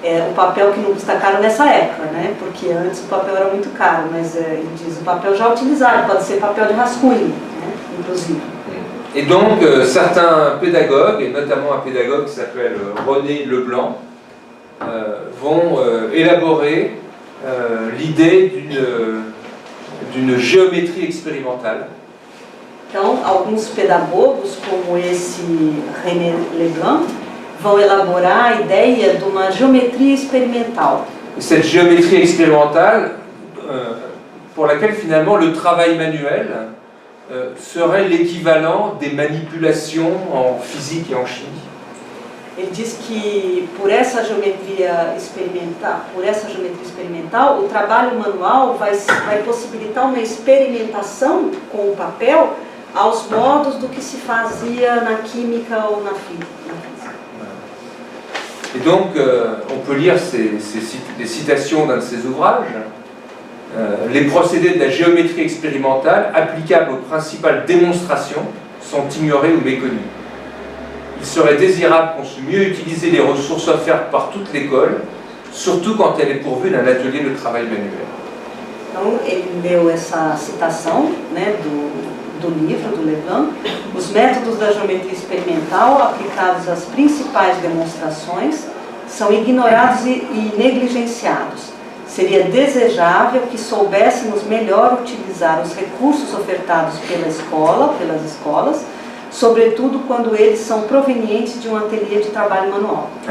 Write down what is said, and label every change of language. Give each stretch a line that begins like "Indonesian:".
Portuguese: O papel que não custa caro nessa época, né? Porque antes o papel era muito caro, mas ele diz o papel já utilizado, pode ser papel de rascunho, né? Inclusive.
French: Et donc certains pédagogues, et notamment un pédagogue qui s'appelle René Leblanc, vont élaborer l'idée d'une géométrie expérimentale.
Portuguese: Então, alguns pedagogos, como esse René Leblanc, vão elaborar a ideia de uma geometria experimental.
French: Cette géométrie expérimentale, pour laquelle finalement le travail manuel serait l'équivalent des manipulations en physique et en chimie.
Portuguese: Ele diz que por essa geometria experimental, o trabalho manual vai possibilitar uma experimentação com o papel aos modos do que se fazia na química ou na física.
French: Et donc, on peut lire des citations d'un de ses ouvrages. Les procédés de la géométrie expérimentale applicables aux principales démonstrations sont ignorés ou méconnus. Il serait désirable qu'on se mieux utiliser les ressources offertes par toute l'école, surtout quand elle est pourvue d'un atelier de travail manuel.
Portuguese: Então, ele leu essa citação, né, do livro do Leblanc. Os métodos da geometria experimental aplicados às principais demonstrações são ignorados e negligenciados. Seria desejável que soubéssemos melhor utilizar os recursos ofertados pelas escolas, sobretudo quando eles são provenientes de um ateliê de trabalho manual.